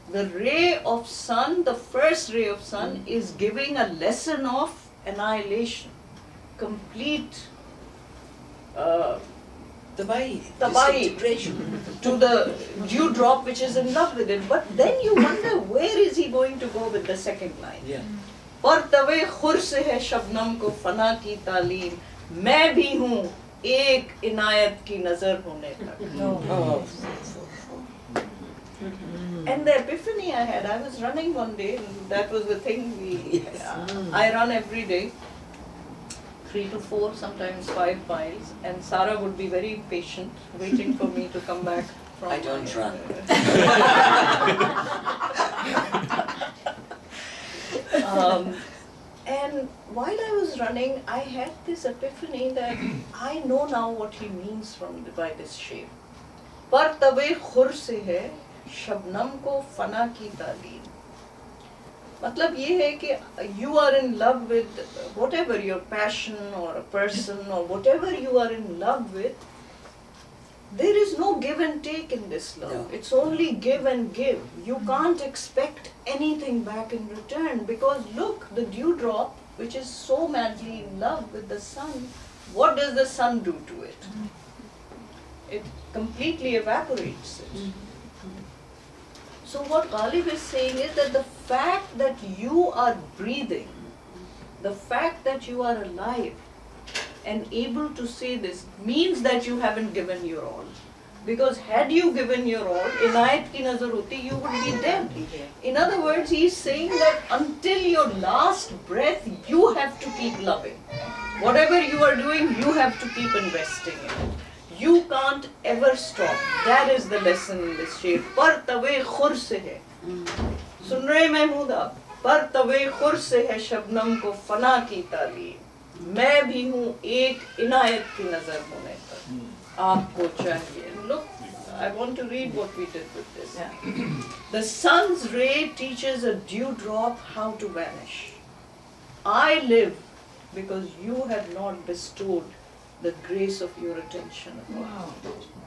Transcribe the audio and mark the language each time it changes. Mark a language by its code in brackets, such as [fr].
[en] The ray of sun, the first ray of sun, is giving a lesson of annihilation. Complete [hi] Tabai. Tabai. [en] Disintegration. To the dewdrop which is in love with it. But then you wonder, where is he going to go with the second line? Yeah. [hi] पर तवे खुर से है शबनम को फना की तालीम, मैं भी हूँ एक इनायत की नजर होने तक. [en] Oh. And the epiphany I had, I was running one day, and that was the thing I run every day, 3 to 4, sometimes 5 miles, and Sara would be very patient, waiting for me to come back from I don't run. And while I was running, I had this epiphany that I know now what he means by this shape. [hi] पर तवे खुर से है शबनम को फना की तालीम. मतलब ये है कि [en] you are in love with whatever your passion or a person or whatever you are in love with, there is no give and take in this love. No. It's only give and give. You can't expect anything back in return, because look, the dewdrop, which is so madly in love with the sun, what does the sun do to it? It completely evaporates it. So what Ghalib is saying is that the fact that you are breathing, the fact that you are alive and able to say this means that you haven't given your all. Because had you given your all, [hi] inayat ki nazar hoti, [en] you would be dead. In other words, he is saying that until your last breath, you have to keep loving. Whatever you are doing, you have to keep investing in it. You can't ever stop. That is the lesson in this shape. [hi] पर तवे खुर से है. सुन रहे महमूद आप? पर तवे खुर से है शबनम को फना की तालीम. मैं भी हूँ एक इनायत की नजर होने तक. आपको चाहिए. [en] Look, I want to read what we did with this. The sun's ray teaches a dewdrop how to vanish. I live because you have not bestowed the grace of your attention upon me.